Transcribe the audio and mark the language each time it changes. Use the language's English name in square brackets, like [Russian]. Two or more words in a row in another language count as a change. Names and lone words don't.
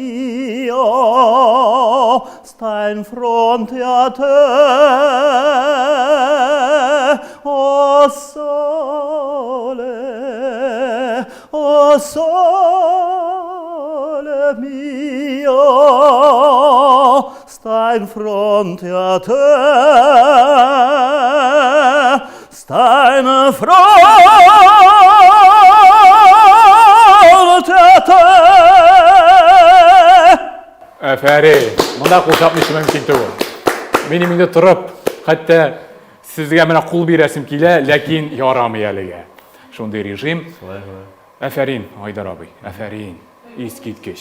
[Italian] mio, sta in fronte a te, o sole mio, sta in fronte a te, sta in fronte a te. [Tatar] Әфәри, монда кул чапмыйсы мөмкин түгел. Минем инде торып, хәтта сезгә менә кул бирәсем килә, ләкин ярамый әлегә. Шундый режим. Әфәрин, Айдар абый, әфәрин, искиткеч.